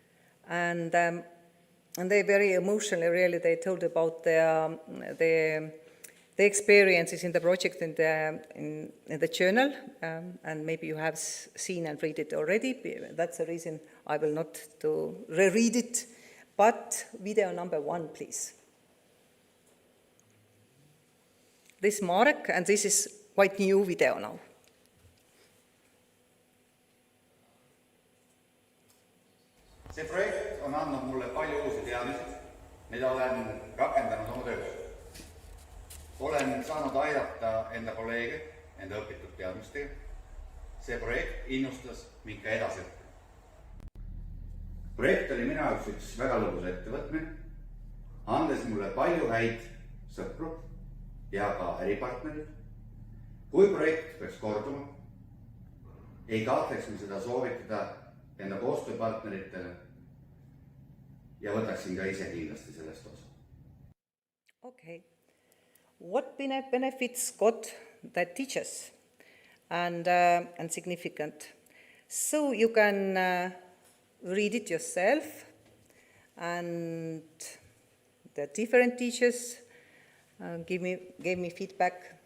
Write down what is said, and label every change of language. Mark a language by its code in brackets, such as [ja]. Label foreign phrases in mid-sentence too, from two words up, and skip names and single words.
[en] And and they very emotionally, really, they told about the experiences in the project in the journal, and maybe you have seen and read it already. That's the reason I will not to reread it. But video number 1, please. This is Marek, and this is quite new video now. [et] See projekt on andnud mulle palju uusi teadmisi, mida olen rakendanud oma töös. Olen saanud aidata enda kolleege enda õpitud teadmistega. See projekt innustas mind ka edasi. Projekt oli minu jaoks üks väga lõbus ettevõtmine, andes mulle palju häid sõpru ja ka äripartnerid. Kui projekt peaks korduma, ei kahtleks ma seda soovitada enda koostööpartneritele ja võtaksin ka ise kindlasti sellest osa. [en] Okay. What benefits got that teachers and significant? So you can read it yourself, and the different teachers gave me feedback.